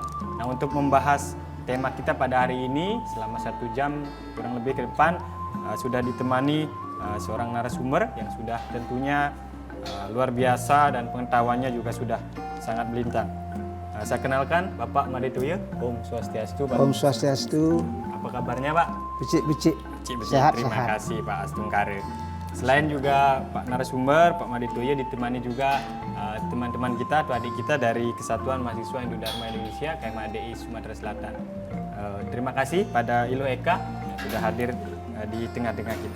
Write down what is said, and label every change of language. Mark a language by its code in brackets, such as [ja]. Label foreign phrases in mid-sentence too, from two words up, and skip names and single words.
[id] Nah, untuk membahas tema kita pada hari ini selama 1 jam kurang lebih ke depan sudah ditemani seorang narasumber yang sudah tentunya luar biasa dan pengetahuannya juga sudah sangat melintang. Saya kenalkan Bapak Madetoyo. [ban] Om Swastiastu, [id] Pak. [ban] Om Swastiastu. [id] Apa kabarnya, Pak? [ban] Becik-becik. [id] Sehat. Terima kasih, Pak Astungkare. Selain juga Pak narasumber, Pak Madetoyo, ditemani juga teman-teman kita atau adik kita dari Kesatuan Mahasiswa Hindu Dharma Indonesia KMADI Sumatera Selatan. Terima kasih pada Ilo Eka yang sudah hadir di tengah-tengah kita.